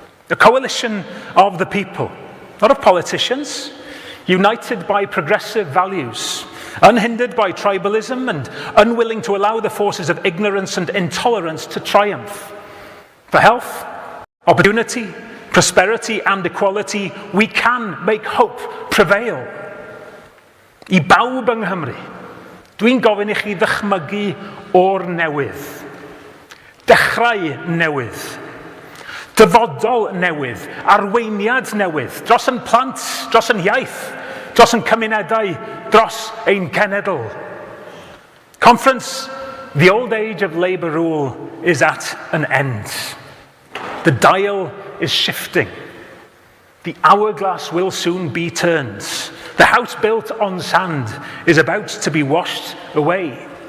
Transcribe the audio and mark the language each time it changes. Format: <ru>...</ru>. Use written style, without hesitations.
<en>A coalition of the people, not of politicians, united by progressive values, unhindered by tribalism and unwilling to allow the forces of ignorance and intolerance to triumph. For health, opportunity, prosperity and equality, we can make hope prevail.</en> <cy>I bawb yng Nghymru, dwi'n gofyn I chi ddychmygu o'r newydd. Dechrau newydd. Dyfodol newydd, arweiniad newydd, dros yn plant, dros yn iaith, dros yn cymunedau, dros ein cenedl.</cy> <en>Conference, the old age of Labour rule is at an end. The dial is shifting. The hourglass will soon be turned. The house built on sand is about to be washed away.</en>